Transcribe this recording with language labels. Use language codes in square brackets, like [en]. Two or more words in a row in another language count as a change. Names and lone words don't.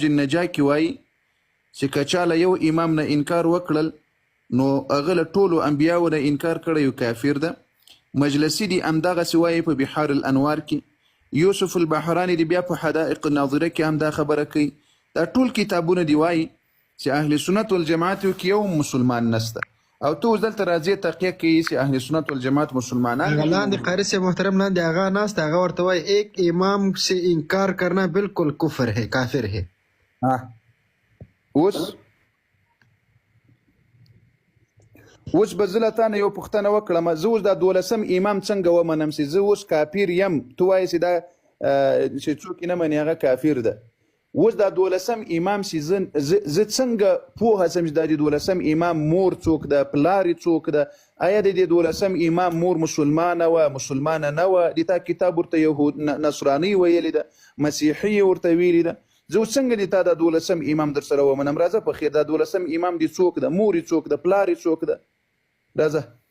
[ps] النجا کې وایي چې که چاله یو امام نه انکار وکړل نو هغه له ټولو انبیاو نه انکار کړی یو کافر ده مجلسی دی همدغسې وایي په بحار الانوار کې یوسف البحرانی دی بیا په حدائق الناظره کې هم دا خبره کوي دا ټول کتابونه دی وایي چې [ar] اهل سنت والجماعت [ps] کې یو مسلمان نسته او تو دلته راځي تحقیق کوي چې [ar] اهل سنت والجماعت [ps] مسلمانان لاندې قاری صاحب محترم لاندې هغه ناست هغه ورته وایي [ur] ایک امام سے انکار کرنا بالکل کفر ہے کافر ہے [ps] اوس به زه له تا نه یو پوښتنه وکړم زه اوس دا 12 امام څنګه ومنم چې زه اوس کافر یم تو وایې چې دا چې څوک یې نه مني هغه کافر ده اوس دا 12 امام چې زه څنګه پوهه سم چې دا د 12 امام مور څوک ده پلار یې څوک ده آیا د 12 امام مور مسلمانه وه مسلمانه نه وه د تا کتاب ورته یهود نصراني ویلې ده مسیحي ورته ویلې ده زه اوس څنګه د تا دا 12 امام در سره ومنم راځه په خیر دا 12 امام د څوک ده مور یې څوک ده پلار یې څوک ده راځه